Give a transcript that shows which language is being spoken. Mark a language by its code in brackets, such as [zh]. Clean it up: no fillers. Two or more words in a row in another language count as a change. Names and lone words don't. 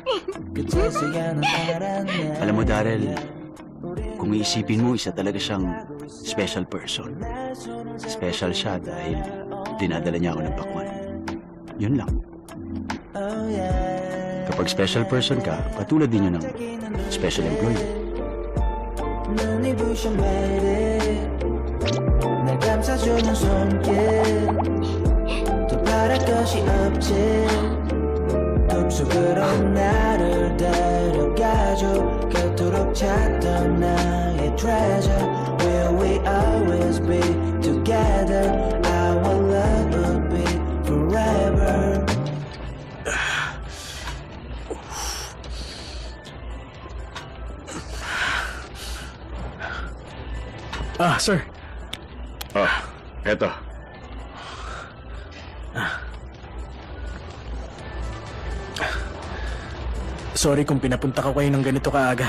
[tl] Alam mo, Daryl, kung iisipin mo, isa talaga siyang [en] special person. [tl] Special siya dahil dinadala niya ako ng pakwan. Yun lang. Kapag [en] special person [tl] ka, katulad din yun ng [en] special employee. [ko] 눈이 부셔 매일 날 감싸주는 손길 더 바랄 것이 없지 꿈속으로 나를 데려가줘 그토록 찾던 나의 treasure [en] Will we always be together Our love will be forever [tl] Sir. Eto. Sorry kung pinapunta ko kayo ng ganito kaaga.